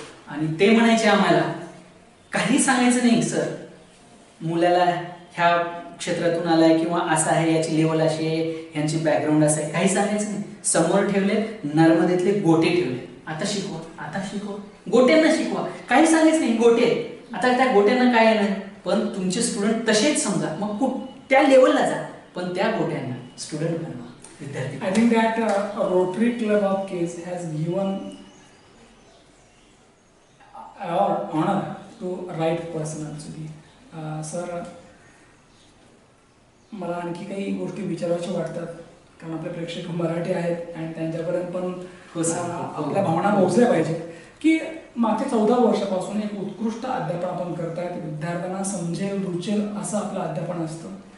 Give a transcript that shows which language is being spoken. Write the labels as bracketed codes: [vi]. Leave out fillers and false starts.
[mr] आणि ते म्हणायचे आम्हाला काही सांगायचं नाही सर, मुलाला ह्या क्षेत्रातून आलाय किंवा असा आहे, याची लेवल अशी आहे, यांची बॅकग्राऊंड असं आहे, काही सांगायचं नाही. समोर ठेवले नर्मदेतले गोटे ठेवले, आता शिकवा, आता शिकवा, गोट्यांना शिकवा, काही सांगायचं नाही. गोटे आता त्या गोट्यांना काय येणार, पण तुमचे स्टुडंट तसेच समजा, मग त्या लेवलला जा, पण त्या गोट्यांना स्टुडंट बनवा. [en] I think that Rotary Club of Case has given our honor to right person actually. [mr] Sir, मला आणखी काही गोष्टी विचारायच्या वाटतात, कारण आपले प्रेक्षक मराठी आहेत आणि त्यांच्यापर्यंत पण आपल्या भावना पोहोचल्या पाहिजेत. की मागच्या 14 वर्षापासून एक उत्कृष्ट अध्यापन आपण करतायत, विद्यार्थ्यांना समजेल रुचेल असं आपलं अध्यापन असतं.